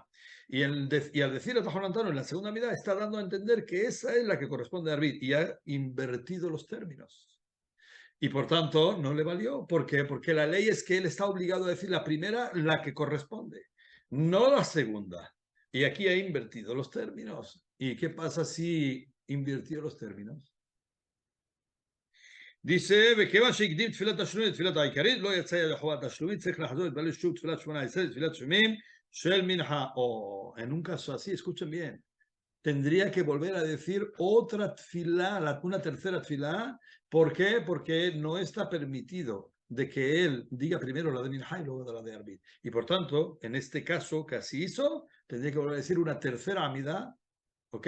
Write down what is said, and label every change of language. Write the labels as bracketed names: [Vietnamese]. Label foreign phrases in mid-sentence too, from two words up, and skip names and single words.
[Spanish] Y al decir atajonantano en la segunda amidad, está dando a entender que esa es la que corresponde a Arbit y ha invertido los términos. Y por tanto, no le valió. ¿Por qué? Porque la ley es que él está obligado a decir la primera, la que corresponde, no la segunda. Y aquí ha invertido los términos. ¿Y qué pasa si invirtió los términos? Dice, [Hebrew] וכיוון שהקדים תפילת תשלומים לתפילת העיקרית, לא יצא ידי חובת תשלומית, צריך לחזור להתפלל שוב תפילת שמונה עשרה, תפילת שלמים של מנחה. [Spanish] O en un caso así, escuchen bien, tendría que volver a decir otra tfilá, una tercera tfilá. ¿Por qué? Porque no está permitido de que él diga primero la de Minha y luego la de Arbit. Y por tanto, en este caso que así hizo, tendría que volver a decir una tercera amidad, ¿ok?